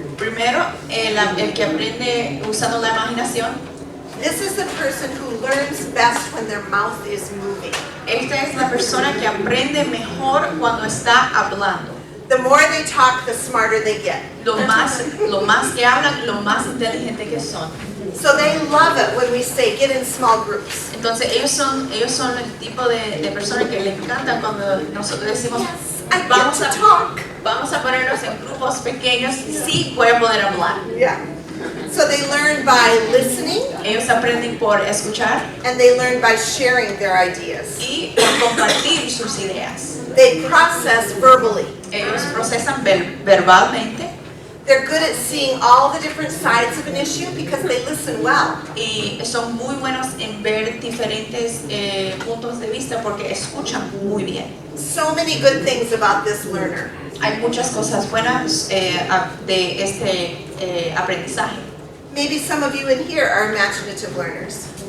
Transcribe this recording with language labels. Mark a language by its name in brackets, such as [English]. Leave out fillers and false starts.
[Spanish] Primero, el que aprende usando la imaginación. [English] This is the person who learns best when their mouth is moving. [Spanish] Esta es la persona que aprende mejor cuando está hablando. [English] The more they talk, the smarter they get. [Spanish] Lo más que hablan, lo más inteligente que son. [English] So they love it when we say get in small groups. [Spanish] Entonces ellos son el tipo de personas que les encantan cuando nosotros decimos [English] I get to talk. [Spanish] vamos a ponernos en grupos pequeños, sí voy a poder hablar. [English] Yeah. So they learn by listening [Spanish] Ellos aprenden por escuchar [English] and they learn by sharing their ideas. [Spanish] y por compartir sus ideas. [English] They process verbally. [Spanish] Ellos procesan verbalmente [English] They're good at seeing all the different sides of an issue because they listen well. [Spanish] y son muy buenos en ver diferentes puntos de vista porque escuchan muy bien. [English] So many good things about this learner. [Spanish] Hay muchas cosas buenas de este aprendizaje. [English] Maybe some of you in here are imaginative learners.